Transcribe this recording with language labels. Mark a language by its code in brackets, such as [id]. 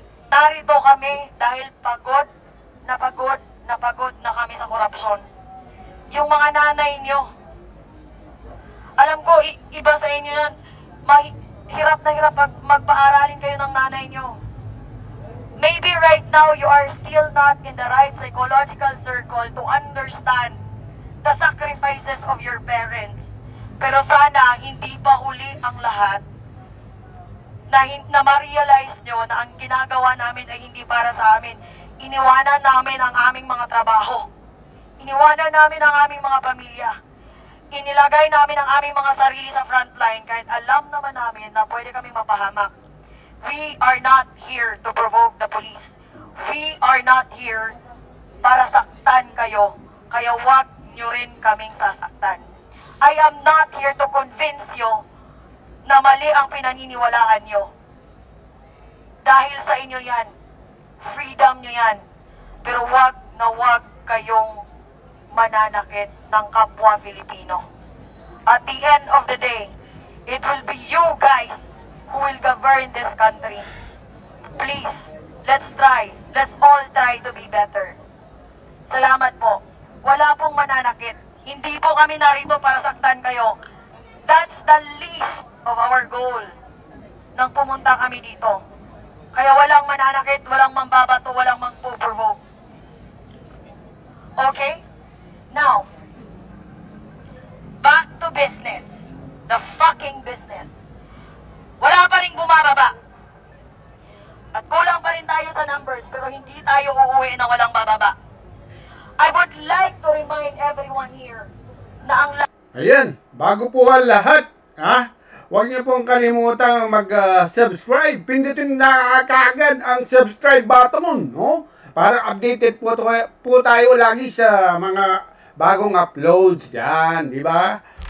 [tl] Narito kami dahil pagod na kami sa korupsyon. Yung mga nanay nyo, alam ko, iba sa inyo yan, hirap na hirap magpaaralin kayo ng nanay nyo. [en] Maybe right now you are still not in the right psychological circle to understand the sacrifices of your parents. [tl] Pero sana hindi pa huli ang lahat na ma-realize nyo na ang ginagawa namin ay hindi para sa amin. Iniwanan namin ang aming mga trabaho. Iniwanan namin ang aming mga pamilya. Inilagay namin ang aming mga sarili sa frontline kahit alam naman namin na pwede kami mapahamak. [en] We are not here to provoke the police. We are not here [tl] para saktan kayo. Kaya wag nyo rin kaming sasaktan. [en] I am not here to convince you [tl] na mali ang pinaniniwalaan nyo. Dahil sa inyo yan. Freedom nyo yan. Pero wag na wag kayong mananakit ng kapwa Filipino. [en] At the end of the day, it will be you guys who will govern this country. Please, let's try. Let's all try to be better. [tl] Salamat po. Wala pong mananakit. Hindi po kami narito para saktan kayo. [en] That's the least of our goal [tl] nang pumunta kami dito. Kaya walang mananakit, walang mambabato, walang magpo-provoke. Okay? [en] Now, back to business. The fucking business. [tl] Wala pa rin bumababa. At kulang pa rin tayo sa numbers, pero hindi tayo uuwi na walang bababa. [en] I would like to remind everyone here [tl] na ang Ayan, bago po ang lahat, huwag niyo pong kalimutang mag-subscribe. Pindutin na kaagad ang subscribe button, no? Para updated po tayo lagi sa mga bagong uploads yan, di ba?